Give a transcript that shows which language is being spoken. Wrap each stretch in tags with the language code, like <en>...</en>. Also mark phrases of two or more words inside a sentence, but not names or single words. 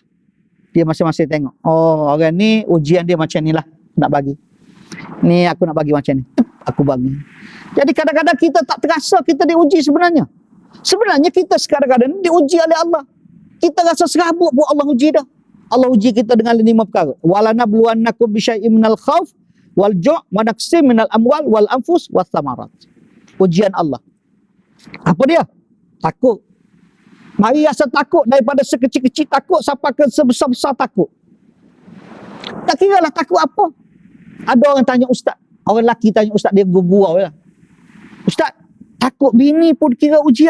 <ms>Dia masing-masing tengok. Orang ni ujian dia macam ni lah. Nak bagi. Ni aku nak bagi macam ni. Aku bagi. Jadi kadang-kadang kita tak terasa kita diuji sebenarnya. Sebenarnya kita sekarang-kadang diuji oleh Allah. Kita rasa serabut pun Allah uji dah. Allah uji kita dengan 5 perkara.</ms> <ar>ولنبلونكم بشيء من الخوف والجوع ونقص من الأموال والأنفس والثمرات.</ar> <ms>Ujian Allah. Apa dia? Takut. Mari rasa takut daripada sekecil-kecil takut sampai ke sebesar-besar takut. Tak kira lah takut apa. Ada orang tanya ustaz. Orang lelaki tanya ustaz, dia gurau lah. Ustaz, takut bini pun kira ujian?</ms>